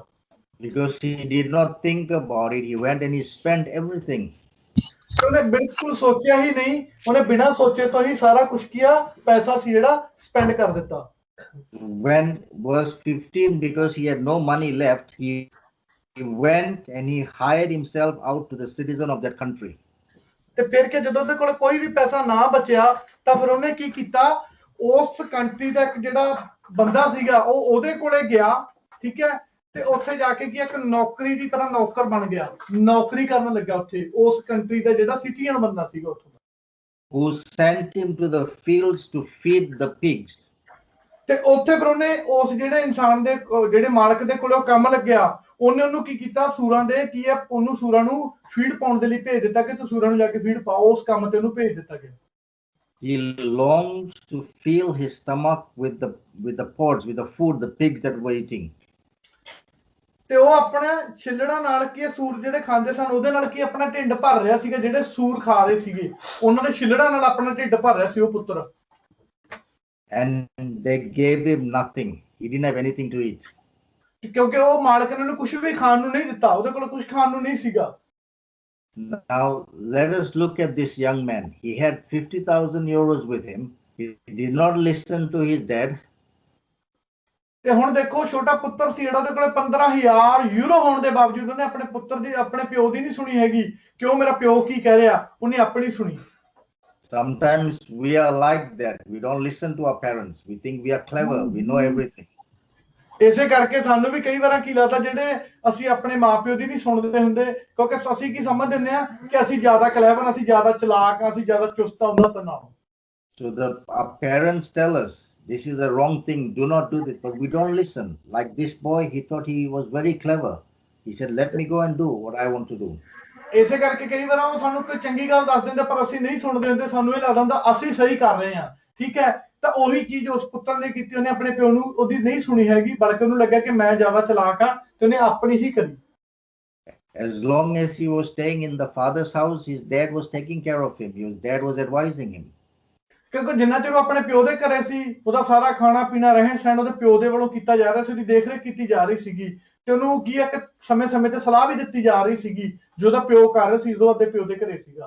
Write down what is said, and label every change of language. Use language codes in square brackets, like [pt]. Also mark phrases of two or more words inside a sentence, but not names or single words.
[en] Because he did not think about it, he went and he spent everything. [pa] ਉਹਨੇ ਬਿਲਕੁਲ ਸੋਚਿਆ ਹੀ ਨਹੀਂ ਉਹਨੇ ਬਿਨਾਂ ਸੋਚੇ ਤੋਂ ਹੀ ਸਾਰਾ ਕੁਝ ਕੀਆ ਪੈਸਾ ਸੀ ਜਿਹੜਾ ਸਪੈਂਡ ਕਰ ਦਿੱਤਾ [en] When verse 15, because he had no money left, he went and he hired himself out to the citizen of that country. [pa] ਤੇ ਫਿਰ ਕਿ ਜਦੋਂ ਉਹਦੇ ਕੋਲ ਕੋਈ ਵੀ ਪੈਸਾ ਨਾ ਬਚਿਆ ਤਾਂ ਫਿਰ ਉਹਨੇ ਕੀ ਕੀਤਾ ਉਸ ਕੰਟਰੀ ਦਾ ਇੱਕ ਜਿਹੜਾ ਬੰਦਾ ਸੀਗਾ ਉਹ ਉਹਦੇ ਕੋਲੇ ਗਿਆ ਠੀਕ ਹੈ ਤੇ ਉੱਥੇ ਜਾ ਕੇ ਕੀ ਇੱਕ ਨੌਕਰੀ ਦੀ ਤਰ੍ਹਾਂ ਨੌਕਰ ਬਣ ਗਿਆ ਨੌਕਰੀ ਕਰਨ ਲੱਗਾ ਉੱਥੇ ਉਸ ਕੰਟਰੀ ਦਾ ਜਿਹੜਾ ਸਿਟੀਜ਼ਨ ਬੰਦਾ ਸੀਗਾ ਉੱਥੋਂ ਦਾ [en] Who sent him to the fields to feed the pigs. [pa] ਤੇ ਉੱਥੇ ਫਿਰ ਉਹਨੇ ਉਸ ਜਿਹੜੇ ਇਨਸਾਨ ਦੇ ਜਿਹੜੇ ਮਾਲਕ ਦੇ ਕੋਲੇ ਉਹ ਕੰਮ ਲੱਗਿਆ ਉਹਨੇ ਉਹਨੂੰ ਕੀ ਕੀਤਾ ਸੂਰਾਂ ਦੇ ਕੀ ਹੈ ਉਹਨੂੰ ਸੂਰਾਂ ਨੂੰ ਫੀਡ ਪਾਉਣ ਦੇ ਲਈ ਭੇਜ ਦਿੱਤਾ ਕਿ ਤੂੰ ਸੂਰਾਂ ਨੂੰ ਜਾ ਕੇ ਫੀਡ ਪਾਓ ਉਸ ਕੰਮ ਤੇ ਉਹਨੂੰ ਭੇਜ ਦਿੱਤਾ ਗਿਆ [en] He longed to fill his stomach with the pods, with the food, the pigs that were eating. [pa] ਤੇ ਉਹ ਆਪਣੇ ਛਿੱਲੜਾਂ ਨਾਲ ਕੀ ਸੂਰ ਜਿਹੜੇ ਖਾਂਦੇ ਸਨ ਉਹਦੇ ਨਾਲ ਕੀ ਆਪਣਾ ਢਿੱਡ ਭਰ ਰਿਹਾ ਸੀਗਾ ਜਿਹੜੇ ਸੂਰ ਖਾ ਰਹੇ ਸੀਗੇ ਉਹਨਾਂ ਦੇ ਛਿੱਲੜਾਂ ਨਾਲ ਆਪਣਾ ਢਿੱਡ ਭਰ ਰਿਹਾ ਸੀ ਉਹ ਪੁੱਤਰ [en] And they gave him nothing. He didn't have anything to eat. [pa] ਕਿਉਂਕਿ ਉਹ ਮਾਲਕ ਨੇ ਉਹਨੂੰ ਕੁਝ ਵੀ ਖਾਣ ਨੂੰ ਨਹੀਂ ਦਿੱਤਾ ਉਹਦੇ ਕੋਲ ਕੁਝ ਖਾਣ ਨੂੰ ਨਹੀਂ ਸੀਗਾ [en] Now let us look at this young man. He had 50,000 euros with him. He did not listen to his dad. [pa] ਤੇ ਹੁਣ ਦੇਖੋ ਛੋਟਾ ਪੁੱਤਰ ਸੀ ਜਿਹੜਾ ਉਹਦੇ ਕੋਲ 15,000 ਯੂਰੋ ਹੋਣ ਦੇ ਬਾਵਜੂਦ ਉਹਨੇ ਆਪਣੇ ਪੁੱਤਰ ਦੀ ਆਪਣੇ ਪਿਓ ਦੀ ਨਹੀਂ ਸੁਣੀ ਹੈਗੀ ਕਿਉਂ ਮੇਰਾ ਪਿਓ ਕੀ ਕਹਿ ਰਿਹਾ ਉਹਨੇ ਆਪਣੀ ਸੁਣੀ [en] Sometimes we are like that. We don't listen to our parents. We think we are clever. We know everything. [pa] ਇਸੇ ਕਰਕੇ ਸਾਨੂੰ ਵੀ ਕਈ ਵਾਰਾਂ ਕੀ ਲੱਗਦਾ ਜਿਹੜੇ ਅਸੀਂ ਆਪਣੇ ਮਾਪਿਓ ਦੀ ਨਹੀਂ ਸੁਣਦੇ ਹੁੰਦੇ ਕਿਉਂਕਿ ਅਸੀਂ ਕੀ ਸਮਝ ਦਿੰਦੇ ਆ ਕਿ ਅਸੀਂ ਜ਼ਿਆਦਾ ਕਲੇਵਰ ਅਸੀਂ ਜ਼ਿਆਦਾ ਚਲਾਕ ਅਸੀਂ ਜ਼ਿਆਦਾ ਚੁਸਤ ਆ ਉਹਨਾਂ ਤੋਂ ਨਾਲੋਂ [en] So our parents tell us this is a wrong thing. Do not do this. But we don't listen. Like this boy, he thought he was very clever. He said, "Let me go and do what I want to do." [pa] ਇਸੇ ਕਰਕੇ ਕਈ ਵਾਰ ਉਹ ਸਾਨੂੰ ਕੋਈ ਚੰਗੀ ਗੱਲ ਦੱਸ ਦਿੰਦੇ ਪਰ ਅਸੀਂ ਨਹੀਂ ਸੁਣਦੇ ਹੁੰਦੇ ਸਾਨੂੰ ਇਹ ਲੱਗਦਾ ਹੁੰਦਾ ਅਸੀਂ ਸਹੀ ਕਰ ਰਹੇ ਹਾਂ ਠੀਕ ਹੈ ਤਾਂ ਉਹੀ ਚੀਜ਼ ਉਸ ਪੁੱਤਰ ਨੇ ਕੀਤੀ ਉਹਨੇ ਆਪਣੇ ਪਿਓ ਨੂੰ ਉਹਦੀ ਨਹੀਂ ਸੁਣੀ ਹੈਗੀ ਬਲਕਿ ਉਹਨੂੰ ਲੱਗਿਆ ਕਿ ਮੈਂ ਜ਼ਿਆਦਾ ਚਲਾਕ ਆ ਤੇ ਉਹਨੇ ਆਪਣੀ ਹੀ ਕਰੀ [en] As long as he was staying in the father's house, his dad was taking care of him. His dad was advising him. [pa] ਕਿਉਂਕਿ ਜਿੰਨਾ ਚਿਰ ਉਹ ਆਪਣੇ ਪਿਓ ਦੇ ਘਰੇ ਸੀ ਉਹਦਾ ਸਾਰਾ ਖਾਣਾ ਪੀਣਾ ਰਹਿਣ ਸਹਿਣ ਉਹਦੇ ਪਿਓ ਦੇ ਵੱਲੋਂ ਕੀਤਾ ਜਾ ਰਿਹਾ ਸੀ ਉਹਦੀ ਦੇਖ ਰੇਖ ਕੀਤੀ ਜਾ ਰਹੀ ਸੀਗੀ ਤੇ ਉਹਨੂੰ ਕੀ ਹੈ ਕਿ ਸਮੇਂ-ਸਮੇਂ ਤੇ ਸਲਾਹ ਵੀ ਦਿੱਤੀ ਜਾ ਰਹੀ ਸੀਗੀ ਜੋ ਉਹਦਾ ਪਿਓ ਕਰ ਰਿਹਾ ਸੀ ਜਦੋਂ ਉਹਦੇ ਪਿਓ ਦੇ ਘਰੇ ਸੀਗਾ